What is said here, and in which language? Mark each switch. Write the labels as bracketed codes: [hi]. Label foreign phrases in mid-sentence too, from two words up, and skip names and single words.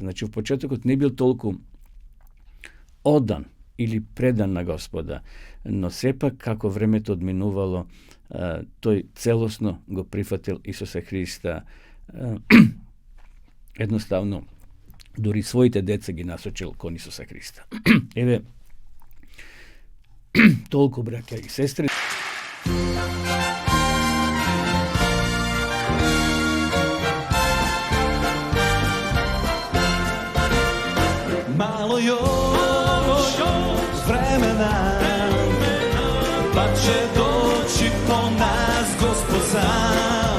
[mk] Значи, в почетокот не бил толку одан или предан на Господа, но сепак како времето одминувало, тој целосно го прифатил Исуса Христа. Едноставно, дури своите деца ги насочил кон Исуса Христа. Еве, толку, браќа и сестри. [hr] Malo još vremena, pa će doći po nas Gospod sam.